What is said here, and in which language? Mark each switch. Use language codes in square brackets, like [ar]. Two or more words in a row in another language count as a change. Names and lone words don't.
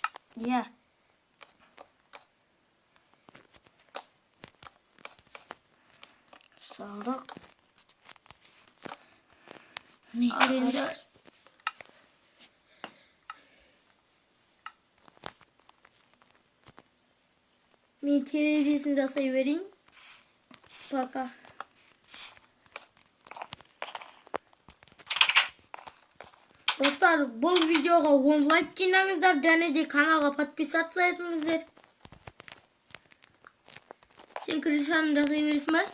[kk] Иә. Салдық. Ал енді мен терезесін жасай берейін. Пока. Dostlar, bu videoga 10 like жинаңыздар, және де каналға подписаться етіңіздер. Сен крышаны жасай бересің бе?